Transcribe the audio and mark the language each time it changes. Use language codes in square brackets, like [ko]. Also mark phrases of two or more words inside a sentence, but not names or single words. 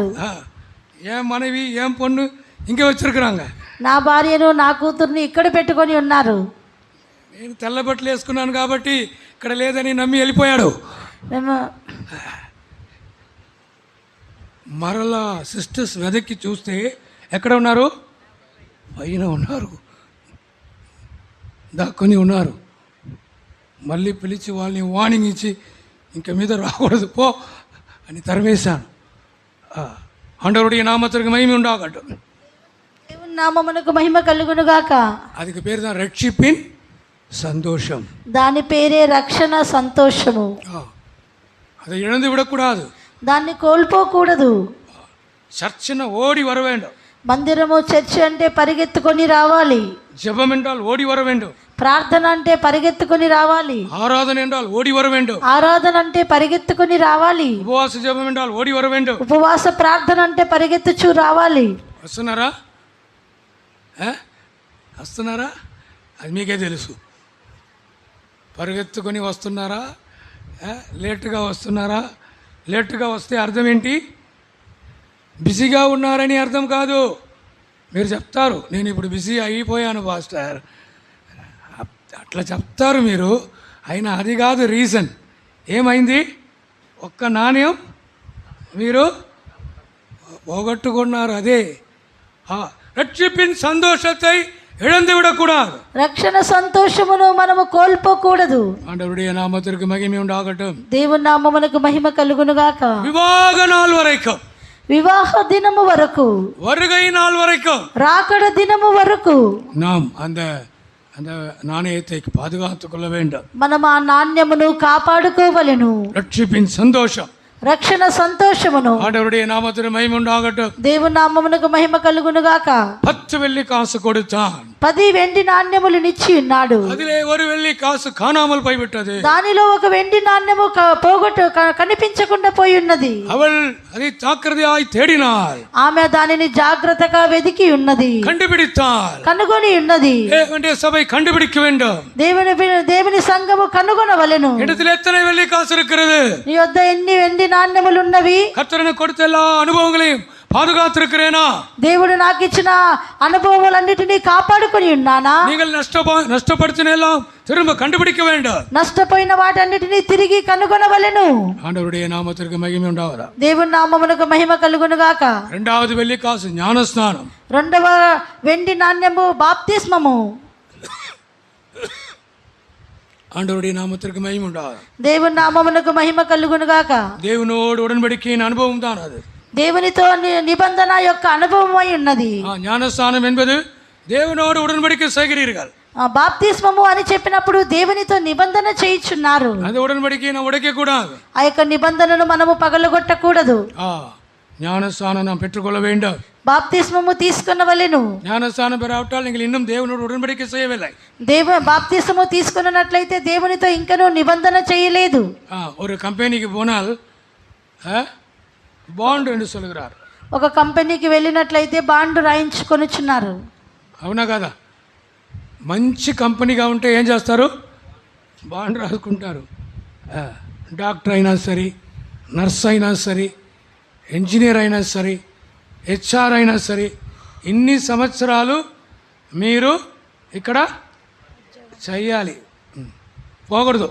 [ta] என் மனைவி என் பொண்ணு இங்கே வச்சிருக்கிறாங்க, [te] నా భార్యను నా కూతుర్ని ఇక్కడ పెట్టుకొని ఉన్నారు. నేను తెల్ల బట్టలు వేసుకున్నాను కాబట్టి ఇక్కడ లేదని నమ్మి వెళ్ళిపోయాడు. మేము మరలా సిస్టర్స్ వెదక్కి చూస్తే ఎక్కడ ఉన్నారు? పైన ఉన్నారు, దాక్కుని ఉన్నారు. మళ్ళీ పిలిచి వాళ్ళని వార్నింగ్ ఇచ్చి ఇంక మీద రాకూడదు పో అని తరిమేశాను. [ta] ஆண்டவருடைய நாமத்திற்கு மகிமை உண்டாகட்டும். [te] దేవుని నామమునకు మహిమ కలుగునుగాక. [ta] அதுக்கு பேர் தான் ரட்சிப்பின் சந்தோஷம். [te] దాని పేరే రక్షణ సంతోషము. [ta] அதை இழந்து விடக்கூடாது, [te] దాన్ని కోల్పోకూడదు. [ta] சர்ச்சின ஓடி வர வேண்டும், [te] మందిరము చర్చి అంటే పరిగెత్తుకొని రావాలి. [ta] ஜெபம் என்றால் ஓடி வர வேண்டும், [te] ప్రార్థన అంటే పరిగెత్తుకొని రావాలి. [ta] ஆராதனை என்றால் ஓடி வர வேண்டும், [te] ఆరాధన అంటే పరిగెత్తుకొని రావాలి. [ta] ఉపవాస ஜெபம் என்றால் ஓடி வர வேண்டும், [te] ఉపవాస ప్రార్థన అంటే పరిగెత్తుచూ రావాలి. వస్తున్నారా? వస్తున్నారా? అది మీకే తెలుసు. పరిగెత్తుకొని వస్తున్నారా, లేటుగా వస్తున్నారా? లేటుగా వస్తే అర్థం ఏంటి? బిజీగా ఉన్నారని అర్థం కాదు. మీరు చెప్తారు నేను ఇప్పుడు బిజీ అయిపోయాను పాస్టర్, అట్లా చెప్తారు మీరు. అయినా అది కాదు రీజన్. ఏమైంది? ఒక్క నాణ్యం మీరు పోగొట్టుకున్నారు. [ta] అదే రక్షిப்பின் சந்தோஷத்தை இழந்து விடக்கூடாது. [te] రక్షణ సంతోషమును మనము కోల్పోకూడదు. [ta] ஆண்டவருடைய நாமத்திற்கு மகிமை உண்டாகட்டும். [te] దేవుని నామమునకు మహిమ కలుగునుగాక. [ta] விவாக நாள் வரைக்கும், [te] వివాహ దినము వరకు, [ta] வருகை நாள் வரைக்கும், [te] రాకడ దినము వరకు [ta] நாம் அந்த அந்த நாணயத்தை பாதுகாத்துக் கொள்ள வேண்டும். [te] మనం ఆ నాణ్యమును కాపాడుకోవలెను. [ta] ரட்சிப்பின் சந்தோஷம், [te] రక్షణ సంతోషమును. [ta] ஆண்டவருடைய நாமத்திற்கு மகிமை உண்டாகட்டும். [te] దేవుని నామమునకు మహిమ కలుగునుగాక. [ta] 10 வெள்ளி காசு கொடுத்தான், [te] 10 వెండి నాణ్యములనిచ్చి ఉన్నాడు. [ta] அதிலே ஒரு வெள்ளி காசு காணாமல் போய்விட்டது. [te] దానిలో ఒక వెండి నాణ్యము కనిపించకుండా పోయి ఉన్నది. [ta] அவள் அதை ஜாக்கிரதையாய் தேடினாள். [te] ఆమె దానిని జాగ్రత్తగా వెదికి ఉన్నది, [ta] கண்டுபிடித்தாள். [te] కనుగొని ఉన్నది. [ta] தேவனுடைய சபை கண்டுபிடிக்க வேண்டும். [te] దేవుని సంఘము కనుగొనవలెను. [ta] இடத்தில் எத்தனை வெள்ளி காசு இருக்கிறது? [te] నీ వద్ద ఎన్ని వెండి నాణ్యములు ఉన్నవి? [ta] கர்த்தர் கொடுத்த எல்லா அனுபவங்களையும் பாதுகாத்திருக்கிறேனா? [te] దేవుడు నాకు ఇచ్చిన అనుభవములన్నిటినీ కాపాడుకొని ఉన్నానా? [ta] நீங்கள் நஷ்டப்படுத்தின எல்லாம் திரும்ப கண்டுபிடிக்க வேண்டும். [te] నష్టపోయిన వాటన్నిటినీ తిరిగి కనుగొనవలెను. [ta] ஆண்டவருடைய நாமத்திற்கு மகிமை உண்டாவதா. [te] దేవుని నామమునకు మహిమ కలుగును గాక. [ta] இரண்டாவது வெள்ளி காசு ஞானஸ்நானம். [te] రెండవ వెండి నాణ్యము బాప్తిస్మము. [ta] ஆண்டவருடைய நாமத்திற்கு மகிமை உண்டாவதா. [te] దేవుని నామమునకు మహిమ కలుగును గాక. [ta] தேவனோடு உடன்படிக்கையின் அனுபவம் தான் அது. [te] దేవునితో నిబంధన యొక్క అనుభవమై ఉన్నది. [ta] ஞானஸ்நானம் என்பது தேவனோடு உடன்படிக்கை செய்கிறீர்கள். [te] బాప్తిస్మము అని చెప్పినప్పుడు దేవునితో నిబంధన చేయించున్నారు. [ta] அந்த உடன்படிக்கையை நாம் உடைக்க கூடாது. [te] ఆ యొక్క నిబంధనను మనము పగలగొట్టకూడదు. [ta] ஞானஸ்நானம் நாம் பெற்றுக்கொள்ள வேண்டும். [te] బాప్తిస్మము తీసుకొనవలెను. [ta] ஞானஸ்நானம் பெறாவிட்டால் நீங்கள் இன்னும் தேவனோடு உடன்படிக்கை செய்யவில்லை. [te] బాప్తిస్మము తీసుకున్నట్లయితే దేవునితో ఇంకనూ నిబంధన చేయలేదు. [ta] ஒரு கம்பெனிக்கு போனால் బాండ్ என்று சொல்கிறார். [te] ఒక కంపెనీకి వెళ్ళినట్లయితే బాండ్ రాయించుకొనిచున్నారు. అవునా కదా? మంచి కంపెనీగా ఉంటే ఏం చేస్తారు? బాండ్ రాసుకుంటారు. డాక్టర్ అయినా సరే, నర్స్ అయినా సరే, ఇంజనీర్ అయినా సరే, హెచ్ఆర్ అయినా సరే, ఇన్ని సంవత్సరాలు మీరు ఇక్కడ చెయ్యాలి, పోకూడదు.